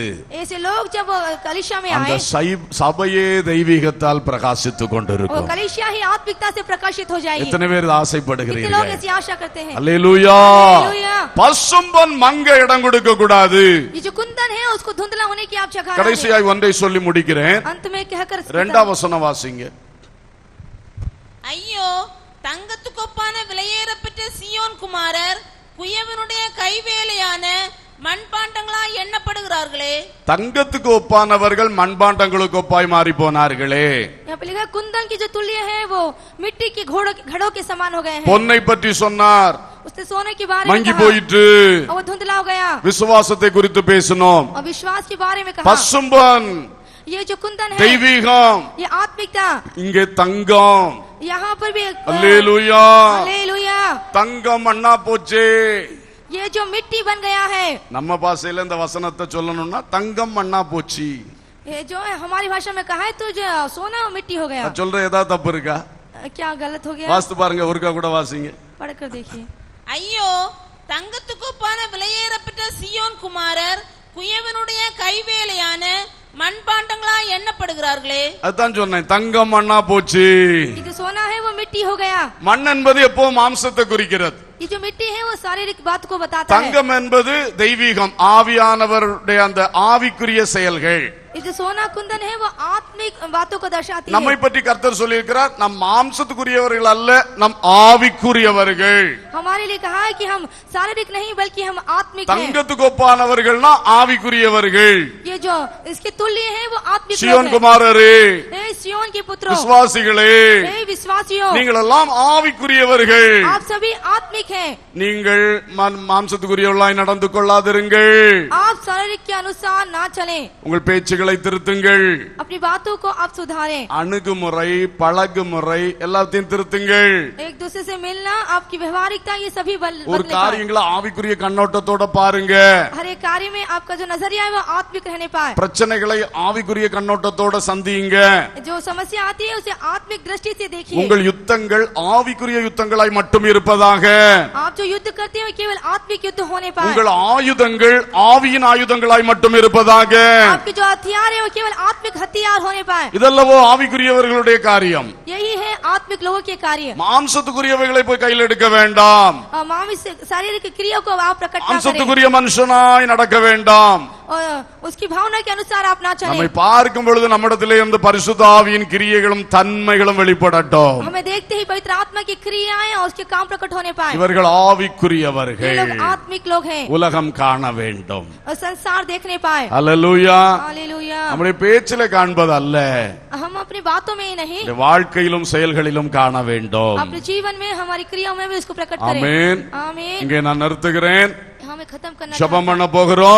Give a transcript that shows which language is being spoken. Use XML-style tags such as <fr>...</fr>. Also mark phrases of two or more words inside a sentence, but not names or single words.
<hi>है, ऐसे लोग जब कलीसिया में</hi> <ta>அந்த</ta> <hi>आए</hi> <ta>சபையே தெய்வீகத்தால் பிரகாசித்துக்</ta> <hi>और</hi> <ta>கொண்டிருக்கும்.</ta> <hi>कलीसिया ही आत्मिकता से प्रकाशित हो जाएगी.</hi> <ta>எத்தனை பேர்</ta> <hi>कितने लोग</hi> <ta>ஆசைப்படுகிறீர்கள்?</ta> <hi>ऐसी आशा करते हैं?</hi> <ta>அல்லேலூயா.</ta> <hi>हालेलुया।</hi> <ta>பசும்பொன் மங்க இடம் கொடுக்க கூடாது.</ta> <hi>ये जो कुंदन है उसको धुंधला होने की आप जगह</hi> <ta>கடைசியாய் ஒன்றை சொல்லி முடிக்கிறேன்.</ta> <hi>अंत में कहकर</hi> <ta>இரண்டாம் வசனம் வாசிங்க. ஐயோ தங்கத்துக்கொப்பான விலையேறப்பெற்ற சீயோன் குமாரர் குயவனுடைய கைவேலையான மண்பாண்டங்களாய் எண்ணப்படுகிறார்களே. தங்கத்துக்கு ஒப்பானவர்கள் மண்பாண்டங்களுக்கு ஒப்பாய் மாறி போனார்களே.</ta> <hi>यहाँ पे लिखा कुंदन की जो तुल्य है वो मिट्टी की घड़ों के समान हो गए हैं.</hi> <ta>பொன்னை பற்றி சொன்னார்,</ta> <hi>उसने सोने के बारे में</hi> <ta>மங்கி</ta> <hi>कहा</hi> <ta>போயிட்டு.</ta> <hi>और वो धुंधला हो गया.</hi> <ta>விசுவாசத்தை குறித்து பேசினோம்.</ta> <hi>और विश्वास के बारे में कहा.</hi> <ta>பசும்பொன்</ta> <hi>ये जो कुंदन है</hi> <ta>தெய்வீகம்,</ta> <hi>ये आत्मिकता,</hi> <ta>இங்கே தங்கம்.</ta> <hi>यहाँ पर भी</hi> <ta>அல்லேலூயா.</ta> <hi>हालेलुया।</hi> <ta>தங்கம் மண்ணா போச்சே.</ta> <hi>ये जो मिट्टी बन गया है,</hi> <ta>நம்ம பாஷையில இந்த வசனத்தை சொல்லணும்னா தங்கம் மண்ணா போச்சு.</ta> <hi>ये जो है हमारी भाषा में कहा है तो जो सोना मिट्टी हो गया.</hi> <ta>நான் சொல்ற ஏதாவது தப்பு இருக்கா?</ta> <hi>क्या गलत हो गया?</hi> <ta>வாஸ்து பாருங்க, ஒருக்கா கூட வாசிங்க.</ta> <hi>पढ़कर देखिए.</hi> <ta>ஐயோ தங்கத்துக்கொப்பான விலையேறப்பெற்ற சீயோன் குமாரர் குயவனுடைய கைவேலையான மண்பாண்டங்களாய் எண்ணப்படுகிறார்களே. அதான் சொன்னேன், தங்கம் மண்ணா போச்சு.</ta> <hi>ये जो सोना है वो मिट्टी हो गया.</hi> <ta>மண் என்பது எப்போ மாம்சத்தை குறிக்கிறது.</ta> <hi>ये जो मिट्टी है वो शारीरिक बात को बताता है.</hi> <ta>தங்கம் என்பது தெய்வீகம், ஆவியானவருடைய அந்த ஆவிக்குரிய செயல்கள்.</ta> <hi>ये जो सोना कुंदन है वो आत्मिक बातों को दर्शाती</hi> <ta>நம்மை</ta> <hi>है.</hi> <ta>பற்றி கர்த்தர் சொல்லியிருக்கிறார், நம் மாம்சத்துக்குரியவர்கள் அல்ல, நம் ஆவிக்குரியவர்கள்.</ta> <hi>हमारे लिए कहा है कि हम शारीरिक नहीं बल्कि हम आत्मिक हैं.</hi> <ta>தங்கத்துக்கு ஒப்பானவர்கள்னா ஆவிக்குரியவர்கள்.</ta> <hi>ये जो इसके तुल्य है वो आत्मिक लोग</hi> <ta>சியோன்</ta> <hi>हैं.</hi> <ta>குமாரரே,</ta> <hi>हे सियोन के पुत्रों,</hi> <ta>விசுவாசிகளே,</ta> <hi>हे विश्वासियों,</hi> <ta>நீங்கள் எல்லாம் ஆவிக்குரியவர்கள்.</ta> <hi>आप सभी आत्मिक हैं.</hi> <ta>நீங்கள் மாம்சத்துக்குரியவர்களாய் நடந்து கொள்ளாதிருங்கள்.</ta> <hi>आप शारीरिक के अनुसार ना चलें.</hi> <ta>உங்கள் பேச்சுகளை திருத்துங்கள்.</ta> <hi>अपनी बातों को आप सुधारें.</hi> <ta>அணுகுமுறை, பழகுமுறை எல்லாத்தையும் திருத்துங்கள்.</ta> <hi>एक दूसरे से मिलना, आपकी व्यवहारिकता, ये सभी</hi> <ta>ஒரு</ta> <hi>बदलने पाए.</hi> <ta>காரியங்களை ஆவிக்குரிய கண்ணோட்டத்தோட பாருங்க.</ta> <hi>हर एक कार्य में आपका जो नजरिया है वो आत्मिक रहने पाए.</hi> <ta>பிரச்சனைகளை ஆவிக்குரிய கண்ணோட்டத்தோட சந்தியுங்க.</ta> <hi>जो समस्या आती है उसे आत्मिक दृष्टि से देखिए.</hi> <ta>உங்கள் யுத்தங்கள் ஆவிக்குரிய யுத்தங்களாய் மட்டும் இருப்பதாக.</ta> <hi>आप जो युद्ध करते हैं केवल आत्मिक युद्ध होने पाए.</hi> <ta>உங்கள் ஆயுதங்கள் ஆவியின் ஆயுதங்களாய் மட்டும் இருப்பதாக.</ta> <hi>आपके जो हथियार है वो केवल आत्मिक हथियार होने पाए.</hi> <ta>இதெல்லவோ ஆவிக்குரியவர்களுடைய காரியம்.</ta> <hi>यही है आत्मिक लोगों के कार्य.</hi> <ta>மாம்சத்துக்குரியவைகளை போய் கையில் எடுக்க வேண்டாம்.</ta> <hi>और मानव शारीरिक क्रिया को आप प्रकट ना करें</hi> <ta>மாம்சத்துக்குரிய மனுஷனாய் நடக்க வேண்டாம்.</ta> <hi>और उसकी भावना के अनुसार आप ना चलें.</hi> <ta>நம்மை பார்க்கும் பொழுது நம்மிடத்திலே இருந்து பரிசுத்த ஆவியின் கிரியைகளும் தன்மைகளும் வெளிப்படட்டும்.</ta> <hi>हमें देखते ही पवित्र आत्मा की क्रियाएं और उसके काम प्रकट होने पाए.</hi> <ta>இவர்கள்</ta> <hi>ये</hi> <ta>ஆவிக்குரியவர்கள்.</ta> <hi>लोग आत्मिक लोग हैं</hi> <ta>உலகம் காண வேண்டும்.</ta> <hi>और संसार देखने पाए.</hi> <ta>அல்லேலூயா.</ta> <hi>हालेलुया।</hi> <ta>நம்முடைய பேச்சில காண்பது அல்ல,</ta> <hi>हम अपनी बातों में ही नहीं,</hi> <ta>நம்முடைய வாழ்க்கையிலும் செயல்களிலும் காண வேண்டும்.</ta> <hi>अपने जीवन में हमारी क्रियाओं में भी उसको प्रकट करें.</hi> <ta>ஆமென்.</ta> <hi>आमीन।</hi> <ta>இங்கே நான் நிறுத்துகிறேன்.</ta> <hi>हमें खत्म करना</hi> <ta>ஜெபம்</ta> <hi>चाहते</hi> <ta>பண்ண போகிறோம்.</ta>